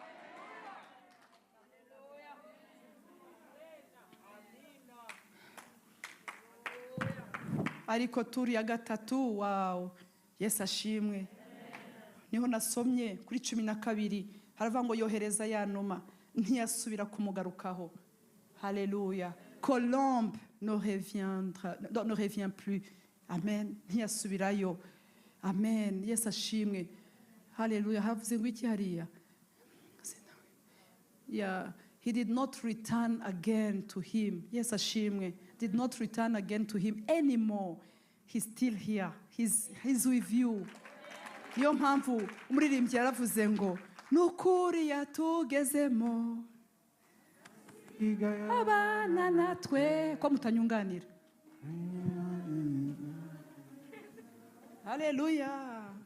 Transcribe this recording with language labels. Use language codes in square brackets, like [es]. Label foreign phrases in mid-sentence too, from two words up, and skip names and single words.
[rw] Ariko turi ya gatatu, wow, Yesu ashimwe. Niho nasomye kuri 12 haravuga ngo yohereza ya numa ntiyasubira kumugarukaho. Haleluya. [fr] Colombe ne revient plus. [rw] Amen. Ntiyasubirayo. Amen. Yesu ashimwe. Haleluya. Havuze ngo iki hariya? [en] Yeah, he did not return again to him. [rw] Yesu ashimwe. [en] Did not return again to him anymore. He's still here. He's with you. [rw] Niyo mpamvu umuririmbyi yaravuze ngo nukuri yatugezemo abana natwe, ko mutanyunganira. Haleluya.